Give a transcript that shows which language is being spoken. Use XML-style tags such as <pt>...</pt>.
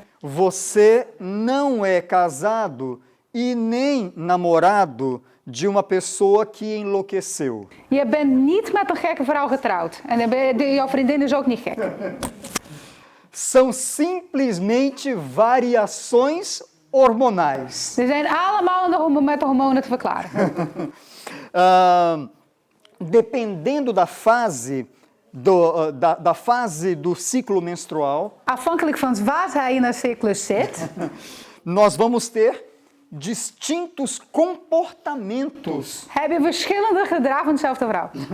<pt>Você não é casado e nem namorado de uma pessoa que enlouqueceu.</pt> <nl>Je bent niet met een gekke vrouw getrouwd. En jouw vriendin is ook niet gek.</nl> <pt>São simplesmente variações hormonais.</pt> <nl>Ze zijn allemaal met de hormonen te verklaren.</nl> <pt>Dependendo da fase da fase do ciclo menstrual,</pt> <nl>Afhankelijk van waar zij in haar cyclus zit,</nl> <pt>nós vamos ter distintos comportamentos</pt> <nl>heb je verschillende gedrag van dezelfde vrouw.</nl>